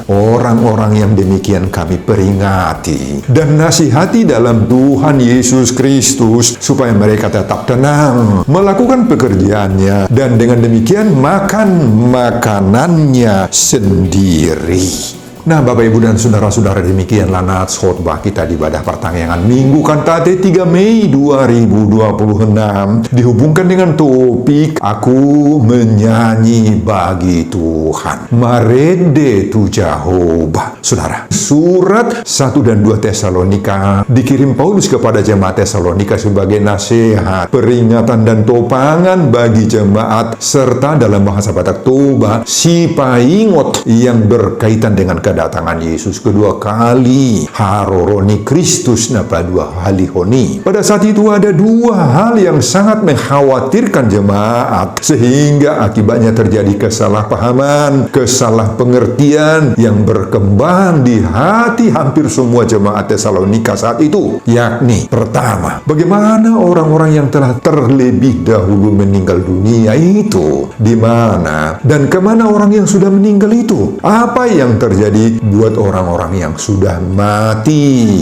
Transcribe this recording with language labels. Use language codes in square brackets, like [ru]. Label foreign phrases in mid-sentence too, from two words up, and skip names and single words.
[id] Orang-orang yang demikian kami peringati dan nasihati dalam Tuhan Yesus Kristus supaya mereka tetap tenang melakukan pekerjaannya dan dengan demikian makan makanannya sendiri. Nah, Bapak Ibu dan Saudara-saudara, demikianlah nats khotbah kita di ibadah Pertangyangan Minggu Kantate 3 Mei 2026 dihubungkan dengan topik Aku menyanyi bagi Tuhan. [bbc] Marede tu Jehovah. [id] Saudara, surat 1 dan 2 Tesalonika dikirim Paulus kepada jemaat Tesalonika sebagai nasihat, peringatan dan topangan bagi jemaat, serta dalam bahasa Batak Toba sipaingot yang berkaitan dengan kedatangan Yesus kedua kali. [bbc] Haroroni Kristus napa dua halihoni. [id] Pada saat itu ada dua hal yang sangat mengkhawatirkan jemaat, sehingga akibatnya terjadi kesalahpahaman, kesalahpengertian yang berkembang di hati hampir semua jemaat Tesalonika saat itu. Yakni, pertama, bagaimana orang-orang yang telah terlebih dahulu meninggal dunia itu, di mana dan kemana orang yang sudah meninggal itu, apa yang terjadi lagi buat orang-orang yang sudah mati.